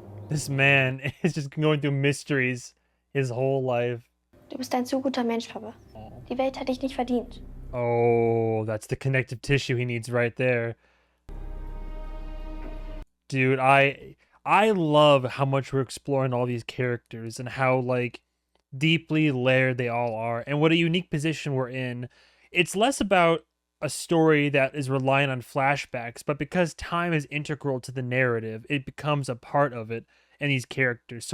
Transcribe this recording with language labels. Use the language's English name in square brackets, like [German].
[English] This man is just going through mysteries his whole life. [German] Du bist ein zu guter Mensch, Papa. Die Welt hat dich nicht verdient. [English] Oh, that's the connective tissue he needs right there. Dude, I love how much we're exploring all these characters and how like deeply layered they all are and what a unique position we're in. It's less about a story that is relying on flashbacks, but because time is integral to the narrative, it becomes a part of it and these characters.